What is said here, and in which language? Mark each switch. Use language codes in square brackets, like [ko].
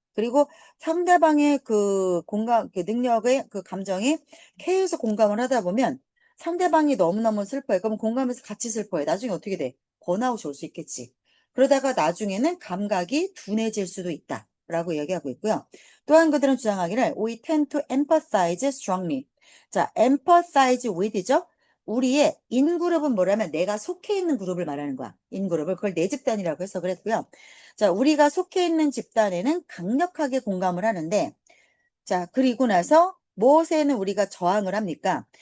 [ko] 그리고 상대방의 그 능력의 그 감정에 계속 공감을 하다 보면 상대방이 너무너무 슬퍼해. 그럼 공감해서 같이 슬퍼해. 나중에 어떻게 돼? 번아웃이 올 수 있겠지. 그러다가 나중에는 감각이 둔해질 수도 있다. 라고 얘기하고 있고요. 또한 그들은 주장하기를 [en] We tend to empathize strongly. [ko] 자, [en] empathize with [ko] 죠. 우리의 인그룹은 뭐라면 내가 속해 있는 그룹을 말하는 거야. 인그룹을. 그걸 내 집단이라고 해서 그랬고요. 자, 우리가 속해 있는 집단에는 강력하게 공감을 하는데 자, 그리고 나서 무엇에는 우리가 저항을 합니까?